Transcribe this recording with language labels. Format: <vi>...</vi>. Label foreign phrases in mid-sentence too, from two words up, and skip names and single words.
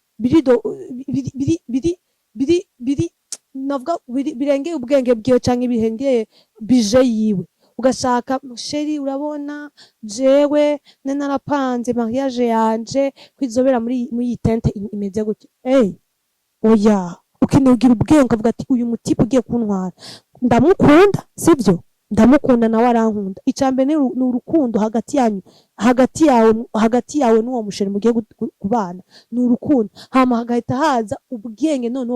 <rn>birengeye ubwenge bwiwe cyangwa ibihengeye bije yiwe ugashaka sheri urabona jewe narapanze mariage yanje kwizobera muri iyi tente imeze gutya oya ukeneye kugira ubwenge ukavuga ati uyu mutipe ugiye kuntwara ndamukunda sibyo ndamukunda nawe arankunda icambere ni urukundo hagati yawe n'uwo musheri mugiye kubana ni urukundo hama hagahita haza ubwenge noneho</rn>